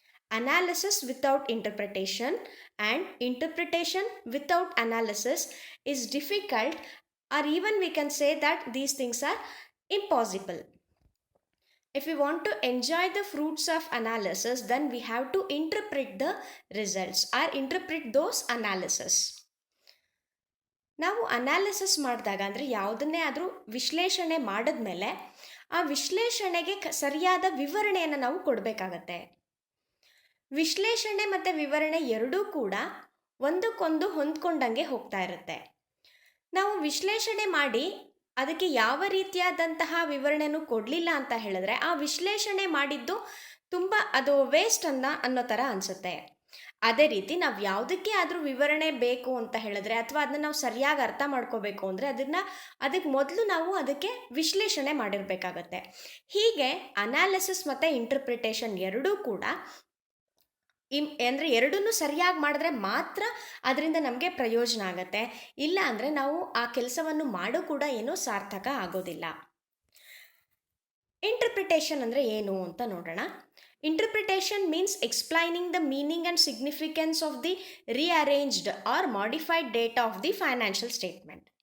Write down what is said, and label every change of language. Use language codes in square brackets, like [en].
[en] Analysis without interpretation and interpretation without analysis is difficult, or even we can say that these things are impossible. If we want to enjoy the fruits of analysis, then we have to interpret the results or interpret those analysis. [kn] ನಾವು analysis ಮಾಡಿದಾಗ ಅಂದರೆ ಯಾವುದನ್ನೇ ಆದರೂ ವಿಶ್ಲೇಷಣೆ ಮಾಡಿದ್ಮೇಲೆ ಆ ವಿಶ್ಲೇಷಣೆಗೆ ಸರಿಯಾದ ವಿವರಣೆಯನ್ನು ನಾವು ಕೊಡಬೇಕಾಗತ್ತೆ. ವಿಶ್ಲೇಷಣೆ ಮತ್ತು ವಿವರಣೆ ಎರಡೂ ಕೂಡ ಒಂದಕ್ಕೊಂದು ಹೊಂದ್ಕೊಂಡಂಗೆ ಹೋಗ್ತಾ ಇರುತ್ತೆ. ನಾವು ವಿಶ್ಲೇಷಣೆ ಮಾಡಿ ಅದಕ್ಕೆ ಯಾವ ರೀತಿಯಾದಂತಹ ವಿವರಣೆನೂ ಕೊಡಲಿಲ್ಲ ಅಂತ ಹೇಳಿದ್ರೆ ಆ ವಿಶ್ಲೇಷಣೆ ಮಾಡಿದ್ದು ತುಂಬ ಅದು ವೇಸ್ಟ್ ಅನ್ನೋ ಥರ ಅನಿಸುತ್ತೆ. ಅದೇ ರೀತಿ ನಾವು ಯಾವುದಕ್ಕೆ ಆದರೂ ವಿವರಣೆ ಬೇಕು ಅಂತ ಹೇಳಿದ್ರೆ ಅಥವಾ ಅದನ್ನ ನಾವು ಸರಿಯಾಗಿ ಅರ್ಥ ಮಾಡ್ಕೋಬೇಕು ಅಂದರೆ ಅದಕ್ಕೆ ಮೊದಲು ನಾವು ಅದಕ್ಕೆ ವಿಶ್ಲೇಷಣೆ ಮಾಡಿರಬೇಕಾಗತ್ತೆ. ಹೀಗೆ ಅನಾಲಿಸಿಸ್ ಮತ್ತು ಇಂಟರ್ಪ್ರಿಟೇಷನ್ ಎರಡೂ ಕೂಡ ಅಂದರೆ ಎರಡನ್ನೂ ಸರಿಯಾಗಿ ಮಾಡಿದ್ರೆ ಮಾತ್ರ ಅದರಿಂದ ನಮಗೆ ಪ್ರಯೋಜನ ಆಗುತ್ತೆ. ಇಲ್ಲ ಅಂದರೆ ನಾವು ಆ ಕೆಲಸವನ್ನು ಮಾಡೋ ಕೂಡ ಏನೂ ಸಾರ್ಥಕ ಆಗೋದಿಲ್ಲ. ಇಂಟರ್ಪ್ರಿಟೇಷನ್ ಅಂದರೆ ಏನು ಅಂತ ನೋಡೋಣ. [en] Interpretation means explaining the meaning and significance of the rearranged or modified data of the financial statement.